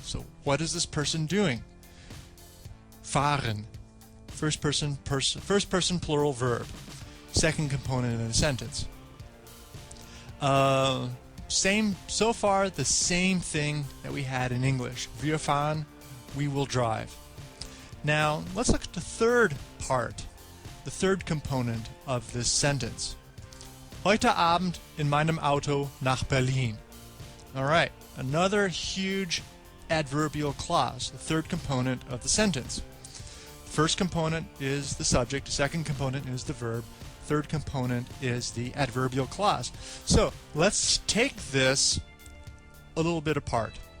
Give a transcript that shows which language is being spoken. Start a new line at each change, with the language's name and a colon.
English: So what is this person doing? Fahren. First person plural verb. Second component in the sentence. So far the same thing that we had in English.
German: Wir fahren,
English: we will drive. Now let's look at the third part. The third component of this sentence.
German: Heute Abend in meinem Auto nach Berlin.
English: Alright, another huge adverbial clause, the third component of the sentence. First component is the subject, the second component is the verb, third component is the adverbial clause. So let's take this a little bit apart.